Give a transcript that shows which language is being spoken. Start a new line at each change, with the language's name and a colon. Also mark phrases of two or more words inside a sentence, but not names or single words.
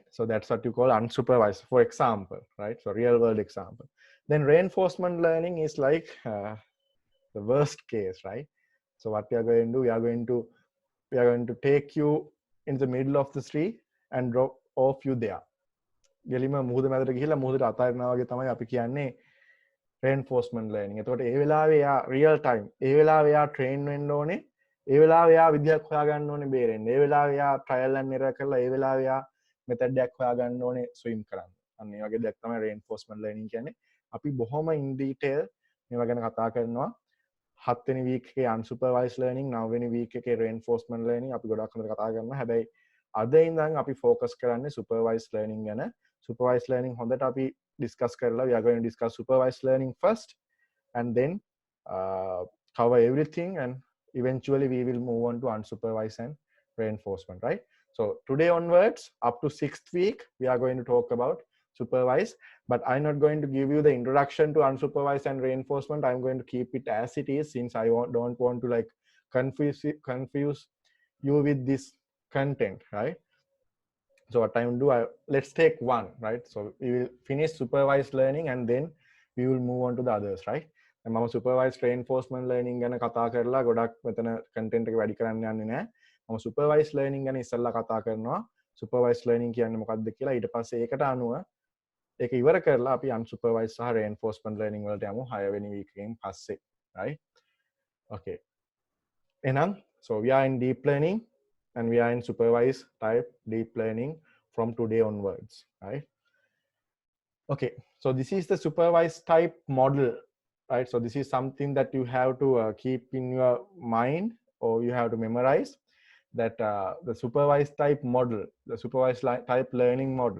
English: So that's what you call unsupervised, for example, right? So real world example. Then reinforcement learning is like the worst case, right? So what we are going to do, we are going to take you in the middle of the street and drop off you there.
Sinhala: ගෙලිම මුහුද මැදට ගිහිල්ලා මුහුදට අතාරිනවා වගේ තමයි අපි කියන්නේ
English: reinforcement learning.
Sinhala: එතකොට ඒ වෙලාවේ යා
English: real time,
Sinhala: ඒ වෙලාවේ යා train වෙන්න ඕනේ, ඒ වෙලාවේ යා විදියක් හොයාගන්න ඕනේ බේරෙන්න, ඒ වෙලාවේ යා
English: trial and error
Sinhala: කරලා ඒ වෙලාවේ යා method එකක් හොයාගන්න ඕනේ swim කරන්න. අන්න ඒ වගේ දෙයක් තමයි
English: reinforcement learning
Sinhala: කියන්නේ. අපි බොහොම
English: in detail
Sinhala: මේවා ගැන කතා කරනවා. 7 වෙනි week එකේ
English: unsupervised learning,
Sinhala: 9 වෙනි week එකේ
English: reinforcement learning
Sinhala: අපි ගොඩක් හොඳට කතා කරනවා. හැබැයි අද ඉඳන් අපි focus කරන්නේ
English: supervised learning
Sinhala: ගැන.
English: Supervised learning
Sinhala: හොඳට අපි discuss කරලා,
English: we are going to discuss supervised learning first and then cover everything, and eventually we will move on to unsupervised and reinforcement, right? So today onwards up to 6th week we are going to talk about supervised, but I'm not going to give you the introduction to unsupervised and reinforcement. I'm going to keep it as it is, since I don't want to like confuse you with this content, right? So what I'm do, let's take one, right? So we will finish supervised learning and then we will move on to the others, right?
Sinhala: And මම
English: supervised reinforcement learning
Sinhala: ගැන කතා කරලා ගොඩක් මෙතන content එක වැඩි කරන්න යන්නේ නැහැ. මම
English: supervised learning
Sinhala: ගැන ඉස්සෙල්ලා කතා කරනවා.
English: supervised learning
Sinhala: කියන්නේ මොකක්ද කියලා. ඊට පස්සේ ඒකට අනුව ඒක ඉවර කරලා අපි unsupervised සහ
English: reinforcement learning
Sinhala: වලට යමු 6 වෙනි week එකෙන් පස්සේ, right?
English: Okay. එහෙනම් so we are in deep learning and we are in supervised type deep learning from today onwards, right? Okay, so this is the supervised type model, right? So this is something that you have to keep in your mind, or you have to memorize, that the supervised type model, the supervised type learning model.